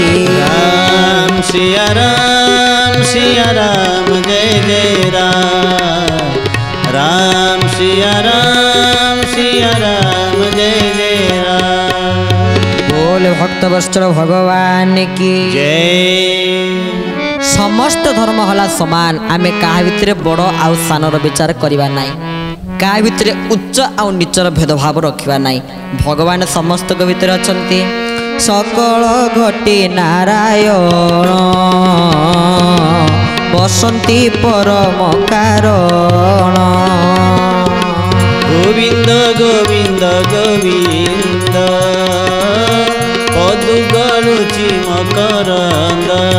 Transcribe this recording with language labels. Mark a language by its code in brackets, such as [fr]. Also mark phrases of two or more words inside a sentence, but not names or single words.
[hi] राम सिया राम जय जय राम राम सिया राम जय जय राम बोले भक्त वत्सल भगवान की जय [or] ସମସ୍ତ ଧର୍ମ ହଲା ସମାନ ଆମେ କାହା ଭିତରେ ବଡ଼ ଆଉ ସାନର ବିଚାର କରିବା ନାହିଁ କା ଭିତରେ ଉଚ୍ଚ ଆଉ ନୀଚର ଭେଦଭାବ ରଖିବା ନାହିଁ ଭଗବାନ ସମସ୍ତ କେ ଭିତରେ ଅଛନ୍ତି ସକଳ ଘଟେ ନାରାୟଣ ବସନ୍ତି ପରମ କାରଣ ଗୋବିନ୍ଦ ଗୋବିନ୍ଦ ଗୋବିନ୍ଦ ପଦୁ ଗରୁଚି ମକରନ୍ଦ